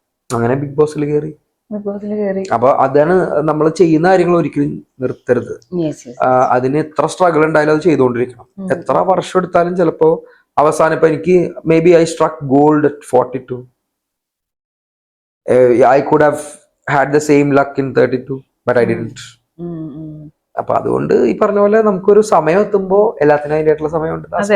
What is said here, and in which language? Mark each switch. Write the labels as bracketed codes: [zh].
[ml] അങ്ങനെ ബിഗ് ബോസിൽ കയറി. അപ്പൊ അതാണ് നമ്മൾ ചെയ്യുന്ന കാര്യങ്ങൾ ഒരിക്കലും നിർത്തരുത്. അതിന് എത്ര സ്ട്രഗിൾ ഉണ്ടായാലും അത് ചെയ്തുകൊണ്ടിരിക്കണം. എത്ര വർഷം എടുത്താലും ചിലപ്പോ അവസാനം ഇപ്പൊ എനിക്ക് [en] Maybe I struck gold at 42. I could have had the same luck in 32 but I didn't. [ml] അപ്പൊ അതുകൊണ്ട് ഈ പറഞ്ഞ പോലെ നമുക്കൊരു സമയം എത്തുമ്പോ എല്ലാത്തിനും അതിൻ്റെതായിട്ടുള്ള സമയമുണ്ട്.